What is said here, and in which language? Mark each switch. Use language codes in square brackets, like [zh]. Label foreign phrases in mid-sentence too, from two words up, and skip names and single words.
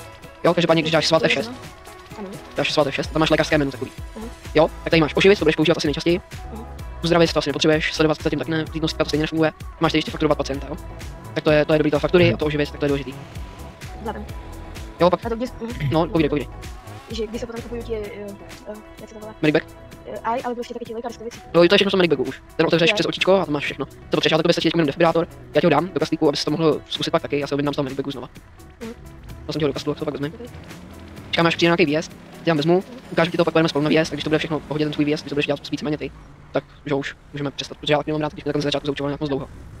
[cs] Jo, každopádně, když dáš SWAT F6, tam máš lékařské menu takový. Jo, tak tady máš oživit, to budeš používat asi nejčastěji. Uzdravit, to asi nepotřebuješ, sledovat zatím tak ne, týdnostka to stejně nefunguje. Máš tady ještě fakturovat pacienta, jo. Tak to je dobrý to faktury a to oživit, tak to je důležitý. Jo, pak. A to kde? No, povídej. [sk] Že kde sa potom kupujú tie, jak sa to volá? Medicbag? Aj, ale prostě také tie lekárske veci. [cs] No, to je všechno v tom medicbagu už. Ten otevřeš přes očičko a tam máš všechno. Co potřebuješ, ale to by stačí jenom defibrátor. Já ti ho dám do kastlíku, abys to mohl zkusit pak taky, já se ho vydám z toho medicbagu znova. To jsem ti ho do kastlu, jak to pak vezmi. Čekám, až přijde nějaký výjezd, já vezmu, ukážu ti to, pak pojedeme spolu na výjezd, a když to bude všechno v pohodě ten tvůj výjezd, když to budeš dělat víceméně ty, tak že už můžeme přestat, protože já taky nemám rád, když mě takhle začátku zaučoval nějak moc dlouho.